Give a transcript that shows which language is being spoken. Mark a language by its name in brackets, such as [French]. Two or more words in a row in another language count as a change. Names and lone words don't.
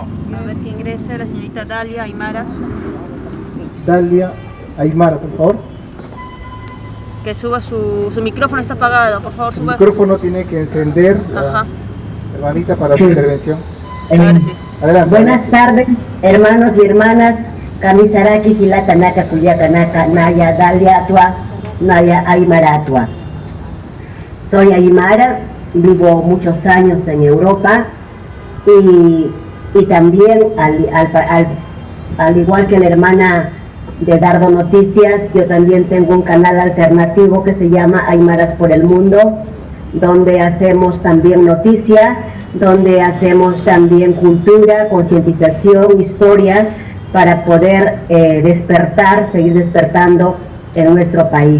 [Spanish] A ver que ingrese la señorita Dalia Aymaras. Dalia Aymara, por favor. Que suba su micrófono, está apagado, por favor. Su micrófono tiene que encender, hermanita, para su intervención. Adelante. Buenas tardes, hermanos y hermanas. [Aymara] Kamisaraki, Gilatanaka, Culiacanaka, Naya, Dalia Atua, Naya Aymara Atua. [Spanish] Soy Aymara, vivo muchos años en Europa y también, al igual que la hermana de Dardo Noticias, yo también tengo un canal alternativo que se llama Aymaras por el Mundo, donde hacemos también noticia, donde hacemos también cultura, concientización, historia, para poder seguir despertando en nuestro país.